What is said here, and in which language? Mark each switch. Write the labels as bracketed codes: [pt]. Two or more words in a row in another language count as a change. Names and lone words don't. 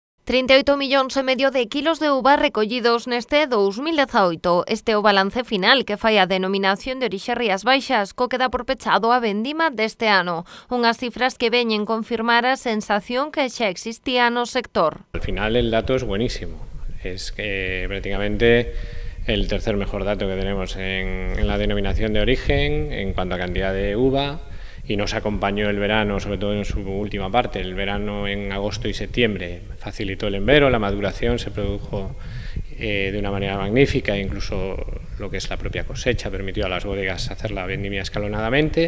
[gl] 38,5 millóns de kilos de uva recollidos neste 2018. Este é o balance final que fai a denominación de orixe Rías Baixas, co que dá por pechado a vendima deste ano. Unhas cifras que veñen confirmar a sensación que xa existía no sector. [es] Al final el dato es buenísimo. Es que prácticamente el tercer mejor dato que tenemos en la denominación de origen en cuanto a cantidad de uva. Y nos acompañó el verano, sobre todo en su última parte. El verano en agosto y septiembre facilitó el envero, la maduración se produjo de una manera magnífica, incluso lo que es la propia cosecha permitió a las bodegas hacer la vendimia escalonadamente.